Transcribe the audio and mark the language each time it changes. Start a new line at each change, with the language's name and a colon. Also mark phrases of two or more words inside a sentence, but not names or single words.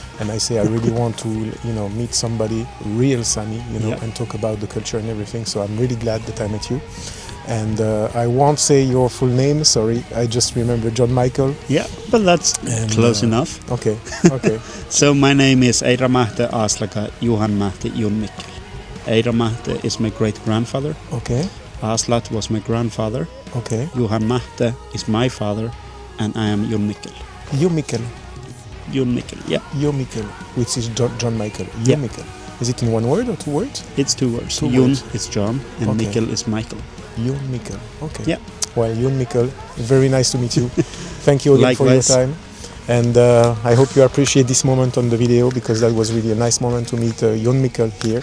English: And I say I really want to meet somebody real Sami, and talk about the culture and everything. So I'm really glad that I met you. And I won't say your full name, sorry. I just remember John Michael. Yeah, but that's close enough. Okay. So my name is Eira Mahte Aslaka Johan Mahte Jon Mikkel. Eira Mahte is my great-grandfather. Okay. Aslat was my grandfather. Okay. Johan Mahte is my father, and I am Jon Mikkel. Jon Mikkel. Jon Mikkel, yeah. Jon Mikkel, which is John Michael. Jon Mikkel. Is it in one word or two words? It's two words. Two Jon words. is John, and Mikkel is Michael. Jon Mikkel. Okay. Yeah. Well, Jon Mikkel, very nice to meet you. Thank you again for your time. And I hope you appreciate this moment on the video, because that was really a nice moment to meet Jon Mikkel here.